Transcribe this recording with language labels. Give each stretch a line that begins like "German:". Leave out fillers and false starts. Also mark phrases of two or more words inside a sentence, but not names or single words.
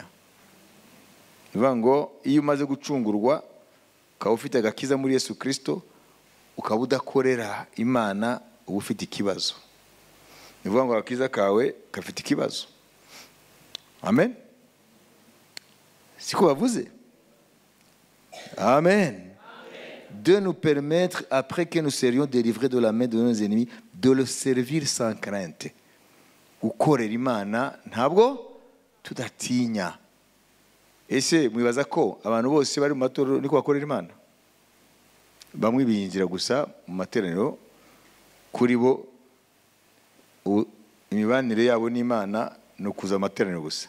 Kinyarwanda: Nuvuga ngo iyo umaze gucungurwa ukaba ufite agakiza muri Yesu Kristo, ukaba udakorera Imana, uba ufite ikibazo. Nuvuga ngo agakiza kawe gafite ikibazo. Amen. Siko bavuze? Amen.
French: De nous permettre, après que nous serions délivrés de la main de nos ennemis, de le servir sans crainte.
Kinyarwanda: Gukorera Imana ntabwo tudatinya. Ese mwibaza ko abantu bose bari mu matorero niko bakorera Imana? Bamwe binjira gusa mu materaniro, kuri bo imibanire yabo n'Imana no kuza amateraniro gusa.